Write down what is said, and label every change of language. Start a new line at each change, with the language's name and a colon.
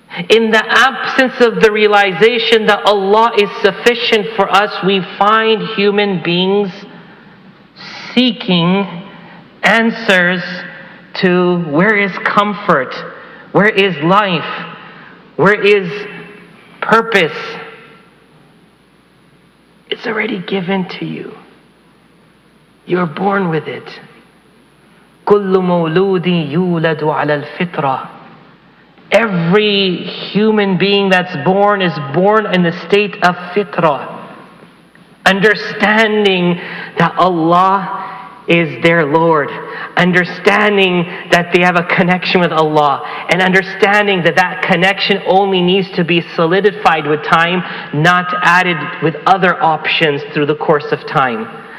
English: In the absence of the realization that Allah is sufficient for us, we find human beings seeking answers to where is comfort, where is life, where is purpose. It's already given to you. You're born with it.
Arabic: كل مولود يولد على الفطرة.
English: Every human being that's born is born in the state of fitrah, understanding that Allah is their Lord, understanding that they have a connection with Allah, and understanding that that connection only needs to be solidified with time, not added with other options through the course of time.